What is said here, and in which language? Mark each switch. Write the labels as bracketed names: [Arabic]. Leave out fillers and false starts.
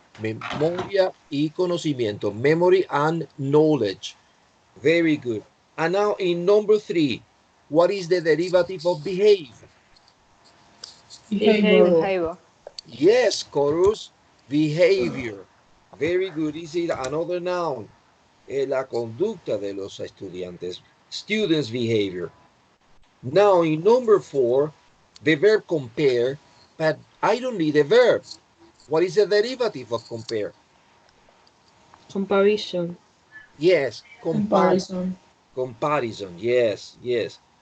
[Spanish] Memoria y conocimiento. [English] Memory and knowledge. Very good. And now in number 3, what is the derivative of behave? Behavior. Yes, chorus. Behavior. Very good. Is it another noun? [Spanish] La conducta de los estudiantes. [English] Students' behavior. Now in number 4, the verb compare, but I don't need a verb. What is the derivative of compare? Comparison. Yes, Comparison. comparison, yes, yes.